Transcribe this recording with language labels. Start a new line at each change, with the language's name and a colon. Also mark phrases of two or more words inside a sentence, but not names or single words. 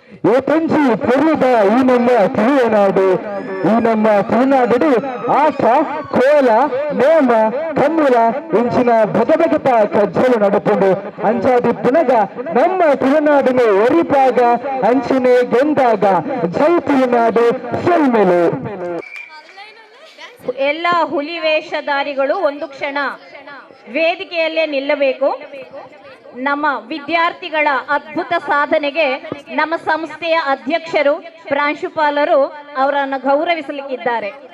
Tulu: ತಂಜಿ ಪೊರ್ಲದ ಈ ನಮ್ಮ ತುಳುನಾಡು, ಈ ನಮ್ಮ ತುಳುನಾಡು ಆಟ ಕೋಲ ನೇಮ ಕಮ್ಮುಲ ಇಂಚಿನ ಬೆಗಬೆಗತ ಕಜ್ಜಲು ನಡುಪುಂಡು ಅಂಚಾದಿ ಪುನಗ ನಮ್ಮ ತುಳುನಾಡಿನ ಒರಿಪಾಗ ಅಂಚಿನೆ ಗೆಂದಾಗ ಜೈ ತುಳುನಾಡು ಸೆಲ್ಮೆಲು.
Kannada: ಎಲ್ಲ ಹುಲಿ ವೇಷಧಾರಿಗಳು ಒಂದು ಕ್ಷಣ ವೇದಿಕೆಯಲ್ಲೇ ನಿಲ್ಲಬೇಕು. ನಮ್ಮ ವಿದ್ಯಾರ್ಥಿಗಳ ಅದ್ಭುತ ಸಾಧನೆಗೆ ನಮ್ಮ ಸಂಸ್ಥೆಯ ಅಧ್ಯಕ್ಷರು ಪ್ರಾಂಶುಪಾಲರು ಅವರನ್ನು ಗೌರವಿಸಲಿಕ್ಕಿದ್ದಾರೆ.